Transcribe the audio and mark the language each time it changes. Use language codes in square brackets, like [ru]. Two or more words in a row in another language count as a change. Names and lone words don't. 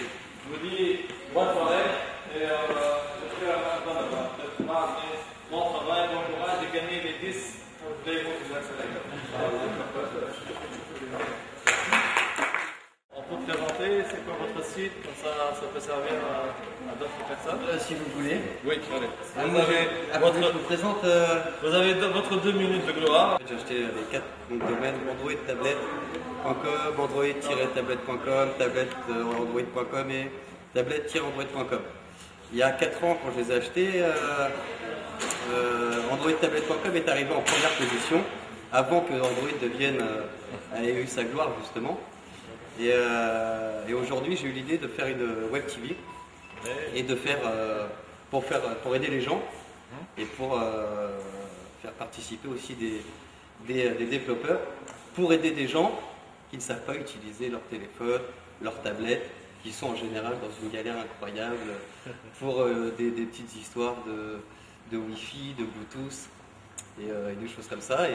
[fr] Je vous dis bonne soirée et je fais mon travail, bon courage, j'ai gagné les 10 playbooks de la On peut présenter, c'est quoi votre site, comme ça peut servir à d'autres personnes si vous voulez. Oui, allez. Je vous présente. Vous avez votre 2 minutes de gloire. J'ai acheté les 4 domaines Android tablet.com, android-tablet.com, tablet-android.com et tablet-android.com. Il y a 4 ans, quand je les ai achetés, android-tablet.com est arrivé en première position avant que Android ait eu sa gloire justement. Et aujourd'hui, j'ai eu l'idée de faire une web TV et de faire pour aider les gens et pour faire participer aussi des développeurs pour aider des gens qui ne savent pas utiliser leur téléphone, leur tablette, qui sont en général dans une galère incroyable pour des petites histoires de Wi-Fi, de Bluetooth et des choses comme ça.